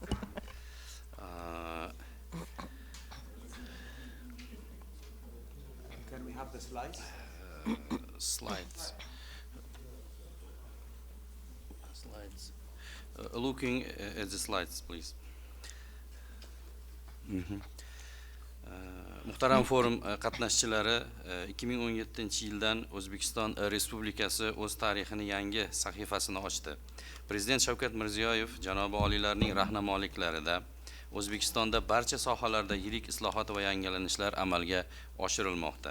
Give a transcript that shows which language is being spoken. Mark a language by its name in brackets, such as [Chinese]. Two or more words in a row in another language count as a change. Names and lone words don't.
[English] Can we have the slides? Slides. Looking at the slides, please. [Uzbek] Muhtaram forum qatnashchilari, 2017-yildan O'zbekiston Respublikasi o'z tarixini yangi sahifasini ochdi. Prezident Shavkat Mirziyoyev janobi oliylarning rahnamoliklarida O'zbekistonda barcha sohalarda yirik islohot va yangilanishlar amalga oshirilmoqda.